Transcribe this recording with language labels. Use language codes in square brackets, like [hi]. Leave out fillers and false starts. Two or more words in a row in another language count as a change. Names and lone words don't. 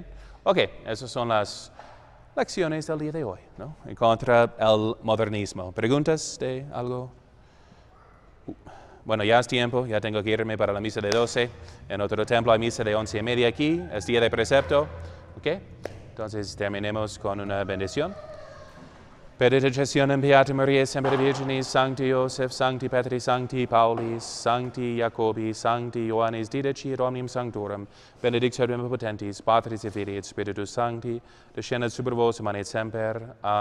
[es] Ok, esas son las lecciones del día de hoy, ¿no? En contra del modernismo. ¿Preguntas de algo? Bueno, ya es tiempo, ya tengo que irme para la misa de 12. En otro templo hay misa de 11:30 aquí, es día de precepto. ¿Ok? Entonces terminemos con una bendición. [la] Benedictionem Beata Maria, semper Virginis, Sancti Joseph, Sancti Petri, Sancti Paulis, Sancti Jacobi, Sancti Ioannis Didaci, et omnium sanctorum, benedictionem omnipotentis, Patris et Filii et Spiritus Sancti, descendat super vos, et semper.